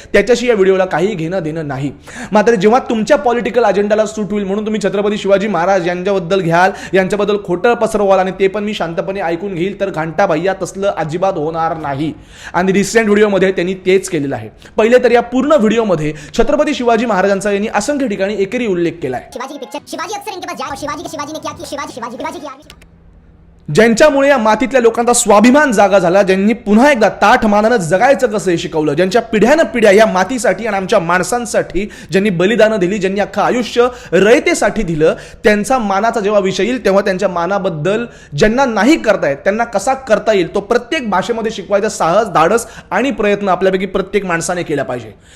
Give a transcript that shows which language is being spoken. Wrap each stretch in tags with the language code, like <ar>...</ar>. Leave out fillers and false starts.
<mr>त्याच्याशी या व्हिडिओला काही घेणं देणं नाही. मात्र जेव्हा तुमच्या पॉलिटिकल अजेंडाला सूट होईल म्हणून तुम्ही छत्रपती शिवाजी महाराज यांच्याबद्दल घ्याल, यांच्याबद्दल खोटं पसरवाल आणि ते पण मी शांतपणे ऐकून घेईल, तर घंटा भैया तसलं अजिबात होणार नाही. आणि रिसेंट व्हिडिओमध्ये त्यांनी तेच केलेलं आहे. पहिले तर या पूर्ण व्हिडिओमध्ये छत्रपती शिवाजी महाराजांचा यांनी असंख्य ठिकाणी एकेरी उल्लेख केला आहे.</mr> <hi>शिवाजी की पिक्चर, शिवाजी अक्सर इनके पास जाए और शिवाजी ने क्या किया, शिवाजी की आर्मी</hi> <mr>ज्यांच्यामुळे या मातीतल्या लोकांचा स्वाभिमान जागा झाला, ज्यांनी पुन्हा एकदा ताठ मानानं जगायचं कसं हे शिकवलं, ज्यांच्या पिढ्यानं पिढ्या या मातीसाठी आणि आमच्या माणसांसाठी ज्यांनी बलिदानं दिली, ज्यांनी अख्खं आयुष्य रयतेसाठी दिलं, त्यांचा मानाचा जेव्हा विषय येईल तेव्हा त्यांच्या मानाबद्दल ज्यांना नाही करता येत त्यांना कसा करता येईल तो प्रत्येक भाषेमध्ये शिकवायचा साहस, धाडस आणि प्रयत्न आपल्यापैकी प्रत्येक माणसाने केला पाहिजे.</mr>